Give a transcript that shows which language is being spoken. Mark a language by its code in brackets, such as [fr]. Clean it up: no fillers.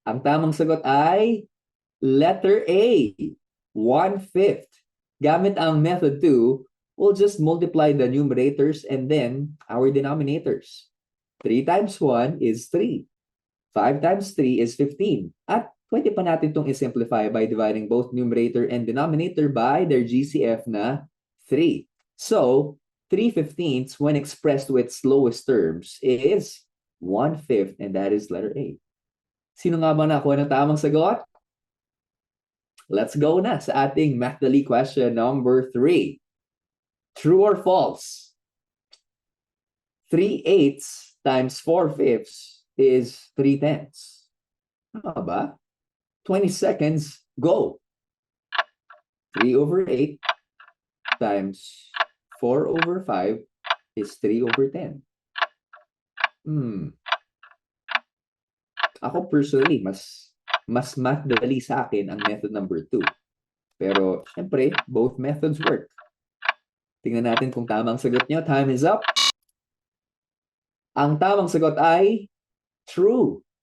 [tl] Ang tamang sagot ay letter A, 1/5. Gamit ang [en] method 2, we'll just multiply the numerators and then our denominators. 3 times 1 is 3. 5 times 3 is 15. [tl] At pwede pa natin itong i-simplify [en] by dividing both numerator and denominator by their GCF na 3. So, 3/15 when expressed to its lowest terms is 1/5, and that is letter A. [tl] Sino nga ba nakuha ng tamang sagot? [en] Let's go [tl] na sa ating [en] Math-Dali question number 3. True or false? 3/8 times 4/5 is 3/10. [tl] Ano ba? [en] 20 seconds, go! 3/8 times 4/5 is 3/10. [tl] Ako personally, mas math-dali sa akin ang method number 2. Pero, syempre, [en] both methods work. [tl] Tingnan natin kung tamang sagot nyo. [en] Time is up. [tl] Ang tamang sagot ay true.